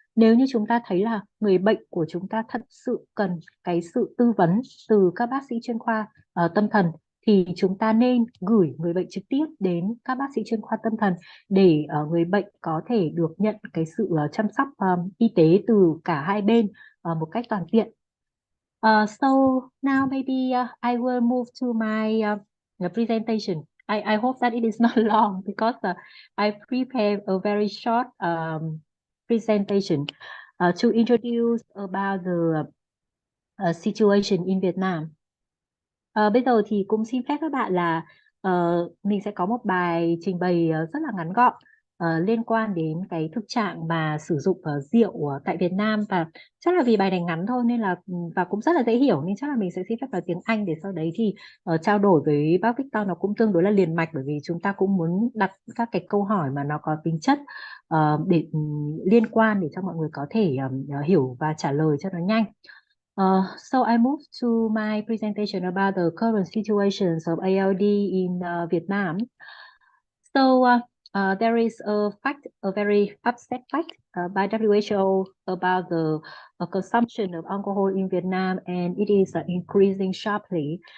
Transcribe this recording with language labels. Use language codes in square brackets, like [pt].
[vi] Nếu như chúng ta thấy là người bệnh của chúng ta thật sự cần cái sự tư vấn từ các bác sĩ chuyên khoa tâm thần, thì chúng ta nên gửi người bệnh trực tiếp đến các bác sĩ chuyên khoa tâm thần để người bệnh có thể được nhận cái sự chăm sóc y tế từ cả hai bên một cách toàn diện. [en] So now maybe I will move to my presentation. I hope that it is not long because I prepared a very short presentation to introduce about the situation in Vietnam. [vi] Bây giờ thì cũng xin phép các bạn là mình sẽ có một bài trình bày rất là ngắn gọn liên quan đến cái thực trạng mà sử dụng rượu tại Việt Nam, và chắc là vì bài này ngắn thôi nên là và cũng rất là dễ hiểu nên chắc là mình sẽ xin phép vào tiếng Anh, để sau đấy thì trao đổi với bác Victor nó cũng tương đối là liền mạch, bởi vì chúng ta cũng muốn đặt các cái câu hỏi mà nó có tính chất để liên quan để cho mọi người có thể hiểu và trả lời cho nó nhanh. [en] So I moved to my presentation about the current situations of ALD in Vietnam. So there is a fact, a very upset fact by WHO about the consumption of alcohol in Vietnam, and it is increasing sharply.